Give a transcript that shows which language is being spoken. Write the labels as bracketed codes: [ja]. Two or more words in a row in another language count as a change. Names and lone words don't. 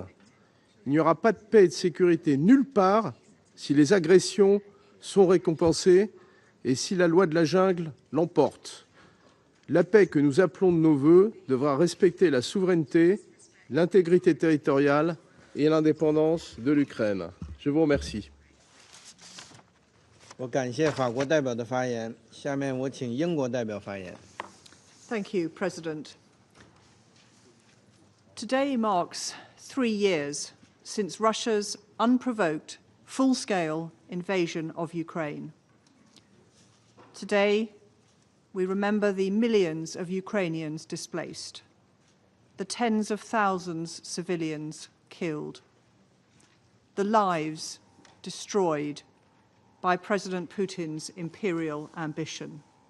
[fr] Il n'y aura pas de paix et de sécurité nulle part si les agressions sont récompensées et si la loi de la jungle l'emporte. La paix que nous appelons de nos vœux devra respecter la souveraineté, l'intégrité territoriale et l'indépendance de l'Ukraine. Je vous remercie. [zh] 我感谢法国代表的发言，下面我请英国代表发言。 [en] Thank you, President. Today marks 3 years since Russia's unprovoked, full-scale invasion of Ukraine. Today, we remember the millions of Ukrainians displaced, the tens of thousands of civilians killed, the lives destroyed by President Putin's imperial ambition.